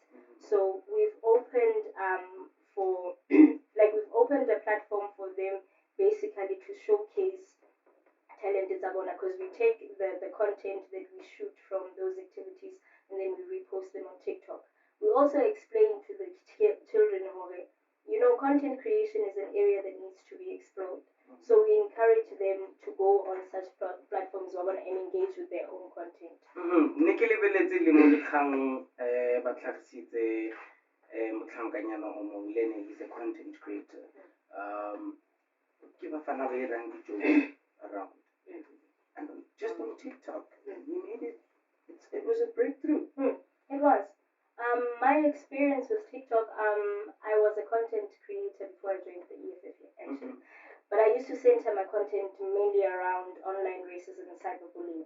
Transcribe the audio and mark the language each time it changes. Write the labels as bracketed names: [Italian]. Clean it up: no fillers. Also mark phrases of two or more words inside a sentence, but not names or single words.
[English] So we've opened we've opened a platform for them basically to showcase talent in Zabona, because we take the content that we shoot from those activities and then we repost them on TikTok. We also explain to the children, content creation is an area that needs to be explored. So we encourage them to go on such platforms and engage with their own content. [Tswana] Ne ke lebeletse le mo dikgang ba tlhagisitse motlhankanyana o mongwe le ene [English] is a content creator. [Tswana] Ke bafana ba irang di-jokes around. [English] And just on TikTok, he made it. It was a breakthrough. It was. My experience with TikTok, I was a content creator before I joined the EFF, actually. But I used to center my content mainly around online racism and cyberbullying.